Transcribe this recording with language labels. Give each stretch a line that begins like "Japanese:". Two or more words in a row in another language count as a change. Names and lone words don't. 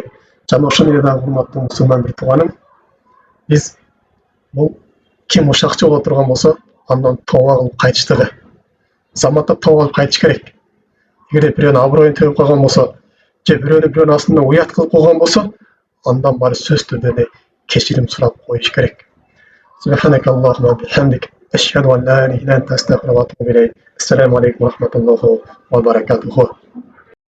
Kyrgyz: Жана ошол эле дагы урматтуу мусулман бир тууганым, биз бул ким ушакчы боло турган болсо, андан тооба кылып кайтыштыгы. Заматта тооба кылып кайтыш керек. Эгерде бирөөнүн аброюн төгүп койгон болсо, же бирөөнүн астында уят кылып койгон болсо, андан баары сөзсүз түрдө эле кечирим сурап коюш керек.
Arabic: سبحانك اللهم وبحمدك أشهد أن لا إله إلا أنت أستغفرك وأتوب إليك. السلام عليكم ورحمة الله وبركاته.